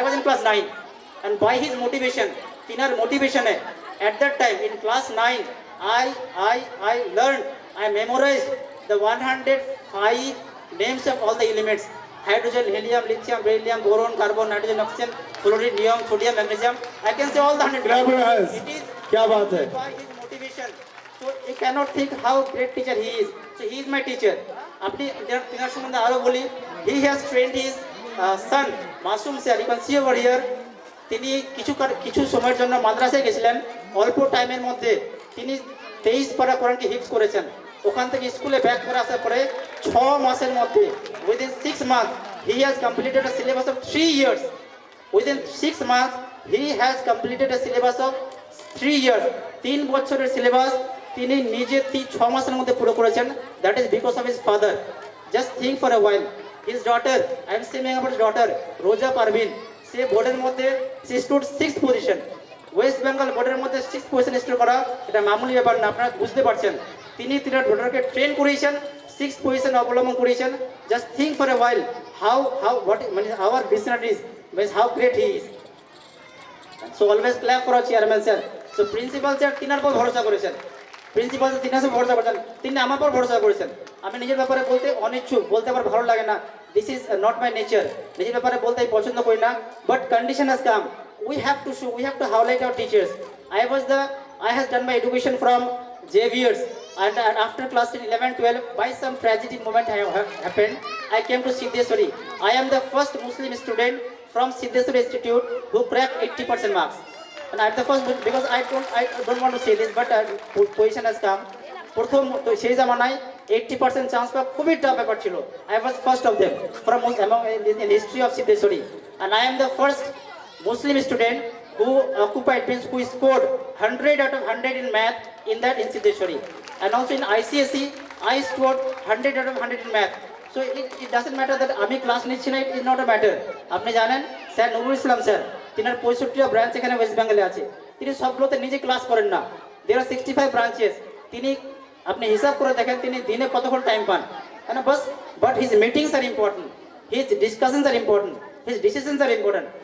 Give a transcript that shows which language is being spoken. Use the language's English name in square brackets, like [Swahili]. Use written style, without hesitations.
[English] I was in class 9, and by his motivation, [Bangla] তিনার মোটিভেশনে [English] at that time in class 9 I learned, I memorized the 105 names of all the elements: hydrogen, helium, lithium, beryllium, boron, carbon, nitrogen, oxygen, fluorine, neon, sodium, magnesium. I can say all the 100. It is [Hindi] क्या बात है, [English] by his motivation. So you cannot think how great teacher he is. So he is my teacher. [Bangla] আপনি তিনার সম্বন্ধে আরো বলি, [English] he has trained his son Masum sir, you can see over here. [Bangla] তিনি কিছু সময়ের জন্য মাদ্রাসায় গেছিলেন, অল্প টাইমের মধ্যে তিনি 23 পারা কোরআনকে হিফজ করেছেন। ওখান থেকে স্কুলে ব্যাক করে আসার পরে 6 মাসের মধ্যে [English] within 6 months he has completed a syllabus of 3 years. Within 6 months he has completed a syllabus of 3 years. [Bangla] 3 বছরের সিলেবাস তিনি নিজে 6 মাসের মধ্যে পুরো করেছেন। [English] That is because of his father. Just think for a while. His daughter, I am saying about his daughter, Roja Parvin. [Bangla] সে বোর্ডের মধ্যে সে stood 6th position. West Bengal বোর্ডের মধ্যে 6th পজিশন স্টোর করা এটা মামুলি ব্যাপার না, আপনারা বুঝতে পারছেন। তিনি তিনার ডটারকে ট্রেন করিয়েছেন, 6th পজিশন অবলম্বন করিয়েছেন। [English] Just think for a while how what মানে our visionary is, means how great he is. So always clap for our chairman sir. [Bangla] So principal sir তিনার উপর ভরসা করেছেন, প্রিন্সিপাল তিনার উপর ভরসা করেছেন, তিনি আমার উপর ভরসা করেছেন। আমি নিজের ব্যাপারে বলতে অনিচ্ছুক, বলতে আমার ভালো লাগে না, [English] This is not my nature. [Bangla] নিজের ব্যাপারে বলতে আমি পছন্দ করি না, [English] But condition has come, we have to show, we have to highlight our teachers. I has done my education from JVers, and after class 10, 11, 12, by some tragedy moment happened, I came to Siddheswari. I am the first Muslim student from Siddheswari Institute who cracked 80% marks. And I'm the first, because I don't want to say this, but position has come. [Bangla] প্রথম তো সেই জামানায় 80% chance পাওয়া খুবই tough ব্যাপার ছিল। [English] I was first of them from among in history of Siddheswari, and I am the first Muslim student who occupied, means who scored 100 out of 100 in math in that in Siddheswari, and also in ICSE I scored 100 out of 100 in math. So it doesn't matter that [Bangla] আমি class নিচ্ছি না, [English] it is not a matter. [Bangla] আপনি জানেন sir Nurul Islam sir, তিনার 65টা branch এখানে West বেঙ্গলে আছে, তিনি সবগুলোতে নিজে ক্লাস করেন না। [English] there are 65 branches, [Bangla] তিনি আপনি হিসাব করে দেখেন তিনি দিনে কতক্ষণ টাইম পান, তাই না? [English] But his meetings are important, his discussions are important, his decisions are important.